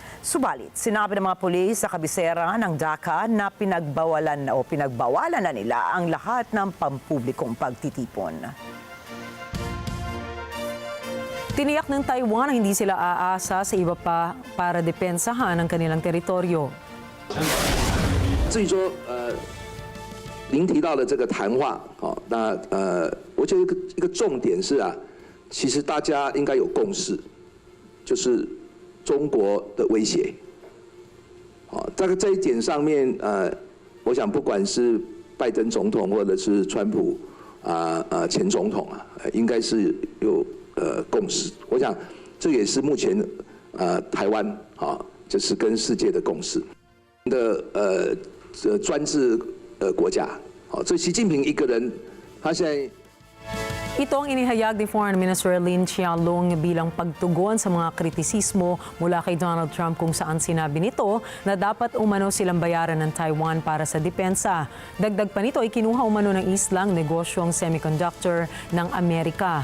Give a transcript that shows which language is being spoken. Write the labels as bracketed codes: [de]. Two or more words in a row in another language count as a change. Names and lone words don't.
[tl] Subalit, sinabi ng mga pulis sa kabisera ng Dhaka na pinagbawalan na nila ang lahat ng pampublikong pagtitipon. Tiniyak ng Taiwan na hindi sila aasa sa iba pa para depensahan ang kanilang teritoryo. [zh] 您提到的这个谈话，那我觉得一个重点是其实大家应该有共识，就是中国的威胁。在这一点上面，我想不管是拜登总统或者是川普前总统应该是有共识。我想这也是目前台湾就是跟世界的共识的专制。国家，所以习近平一个人，他现在。 [tl] Ito ang inihayag ni [en] Foreign Minister [tl] Lin Chialong bilang pagtugon sa mga kritisismo mula kay Donald Trump kung saan sinabi nito na dapat umano silang bayaran ng Taiwan para sa depensa. Dagdag pa nito ay kinuha umano ng islang negosyong semiconductor ng Amerika.